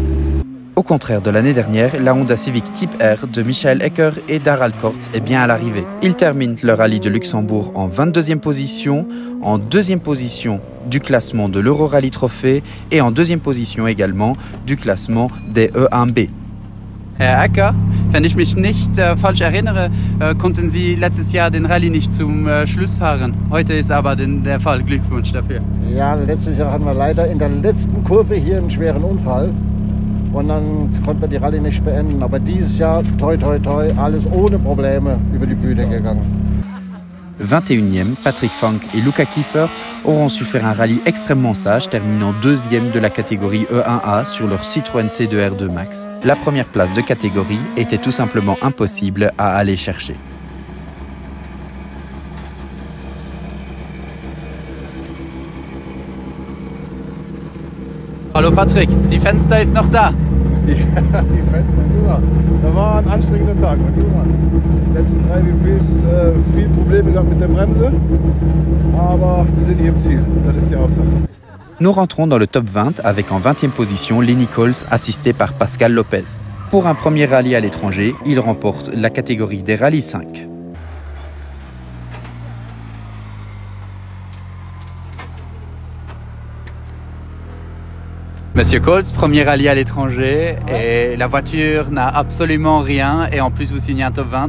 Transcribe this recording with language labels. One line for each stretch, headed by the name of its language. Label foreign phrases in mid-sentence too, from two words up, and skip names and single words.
French: Au contraire de l'année dernière, la Honda Civic Type R de Michael Ecker et Darrell Kortz est bien à l'arrivée. Ils terminent le rallye de Luxembourg en 22e position, en 2e position du classement de l'Euro Rally Trophée et en 2e position également du classement des E1B.
German: Herr Ecker, wenn ich mich nicht falsch erinnere, konnten Sie letztes Jahr den Rallye nicht zum Schluss fahren. Heute ist aber der Fall. Glückwunsch dafür. Ja, letztes Jahr hatten wir leider in der letzten Kurve hier einen schweren Unfall. Und dann konnten wir die Rallye nicht beenden. Aber dieses Jahr, toi toi toi, alles ohne Probleme über die Bühne gegangen.
French: 21e, Patrick Funk et Luca Kiefer auront su faire un rallye extrêmement sage, terminant 2e de la catégorie E1A sur leur Citroën C2R2 Max. La première place de catégorie était tout simplement impossible à aller chercher.
German: Hallo Patrick, die Fenster ist noch da. Ja, die Fenster sind da. Da war ein anstrengender Tag. Die letzten 3 WPs viel Probleme gehabt mit der Bremse. Aber wir sind hier im Ziel. Das ist die Hauptsache.
French: Nous rentrons dans le top 20 avec en 20e position Lenny Coles, assisté par Pascal Lopez. Pour un premier rallye à l'étranger, il remporte la catégorie des rallyes 5. Monsieur Coles, premier rallye à l'étranger et la voiture n'a absolument rien et en plus vous signez un top 20.